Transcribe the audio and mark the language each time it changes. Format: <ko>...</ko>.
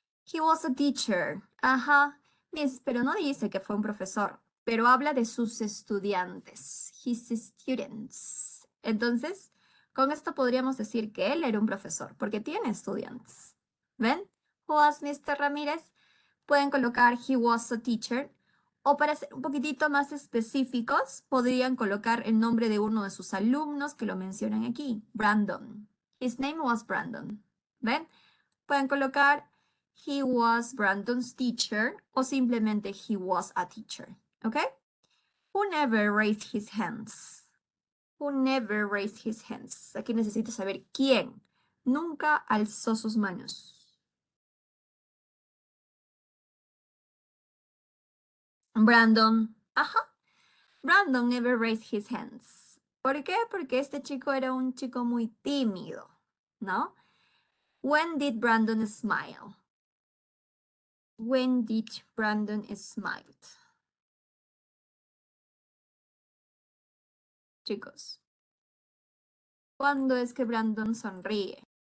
<en>He was a teacher. Ajá.</en> <es>Miss, pero no dice que fue un profesor, pero habla de sus estudiantes.</es> <en>His students.</en> <es>Entonces, con esto podríamos decir que él era un profesor, porque tiene estudiantes. ¿Ven?</es> <en>Who was Mr. Ramírez?</en> <es>Pueden colocar</es> <en>he was a teacher.</en> <es>O para ser un poquitito más específicos, podrían colocar el nombre de uno de sus alumnos que lo mencionan aquí.</es> <en>Brandon. His name was Brandon. ¿Ven?</en> <es>Pueden colocar</es> <en>he was Brandon's teacher</en> <es>o simplemente</es> <en>he was a teacher. ¿Ok? Who never raised his hands? Who never raised his hands?</en> <es>Aquí necesito saber quién nunca alzó sus manos. Brandon. Ajá.</es> <en>Brandon never raised his hands.</en> <es>¿Por qué? Porque este chico era un chico muy tímido, ¿no?</es> <en>When did Brandon smile? When did Brandon smile?</en> <es>Chicos, ¿cuándo es que Brandon sonríe?</es>